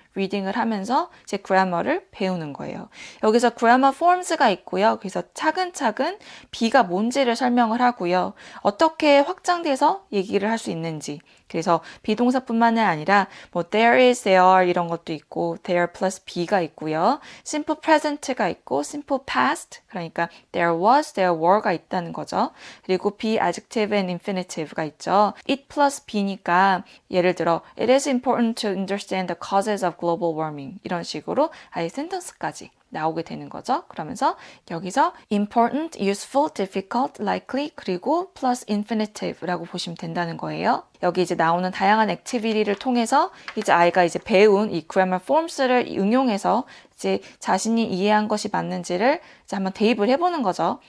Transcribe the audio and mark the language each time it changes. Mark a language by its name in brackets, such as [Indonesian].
[Korean] 리딩을 하면서 이제 그래머를 배우는 거예요. 여기서 grammar forms가 있고요. 그래서 차근차근 be가 뭔지를 설명을 하고요. 어떻게 확장돼서 얘기를 할 수 있는지. 그래서 비동사뿐만 아니라 뭐 [English] there is, there are [Korean] 이런 것도 있고 there plus be가 있고요. simple present가 있고 simple past 그러니까 [English] there was, there were [Korean] 가 있다는 거죠. 그리고 [English] be, adjective and infinitive가 있죠. it plus be니까 [Korean] 예를 들어 [English] it is important to understand the causes of global warming [Korean] 이런 식으로 아예 센텐스까지 나오게 되는 거죠. 그러면서 여기서 important, useful, difficult, likely 그리고 plus infinitive라고 보시면 된다는 거예요. 여기 이제 나오는 다양한 액티비티를 통해서 이제 아이가 이제 배운 이 grammar forms를 응용해서 이제 자신이 이해한 것이 맞는지를 이제 한번 대입을 해보는 거죠.